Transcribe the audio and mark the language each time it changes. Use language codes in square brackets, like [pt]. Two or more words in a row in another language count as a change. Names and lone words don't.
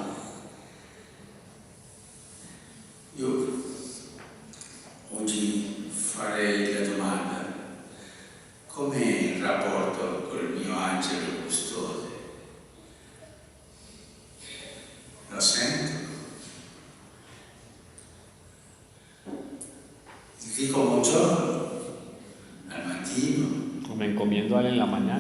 [it] Io oggi farei la domanda: com'è il rapporto col mio angelo custode? Lo sento? Gli dico buongiorno al mattino, [es] O me encomiendo a él en la mañana.